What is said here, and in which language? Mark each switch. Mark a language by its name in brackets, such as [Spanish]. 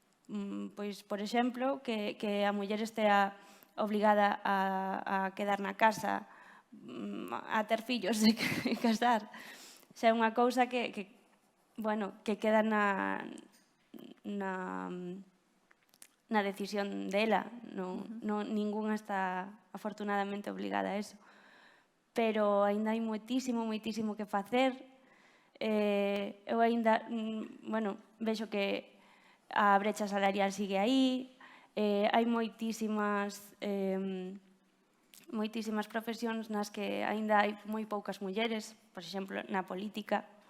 [Galician] Pois, por exemplo, que a muller estea obligada a quedar na casa, a ter fillos e casar. Xa é unha cousa que queda na decisión dela. [Spanish] Ninguna está afortunadamente obligada a eso. [Galician] Pero aínda hai moitísimo que facer. Eu aínda, vexo que a brecha salarial sigue aí, hai moitísimas moitísimas profesións nas que aínda hai moi poucas mulleres, por exemplo, na política.